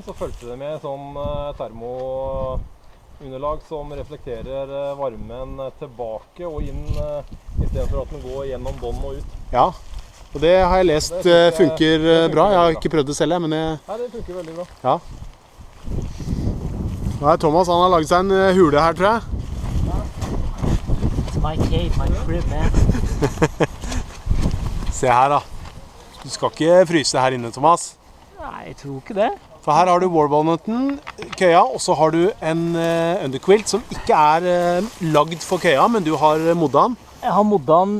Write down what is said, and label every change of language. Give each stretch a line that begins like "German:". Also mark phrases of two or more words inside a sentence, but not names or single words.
Norwegian: Så følte det med sånn termounderlag som reflekterer varmen tilbake og inn, i stedet for at den går gjennom bånd og ut. Ja. Og det har jeg lest funker bra. Jeg har ikke prøvd det selv, men jeg... Nei, det funker veldig bra. Ja. Nå er Thomas, han har laget seg en hule her, tror jeg.
English: It's my cave, my crib, man.
Norwegian: Se her da. Du skal ikke fryse her inne, Thomas. Nei, jeg tror ikke det. For her har du warbonneten, køya, og så har du en underquilt som ikke er lagd for køya, men du har modda den. Jeg har modda den.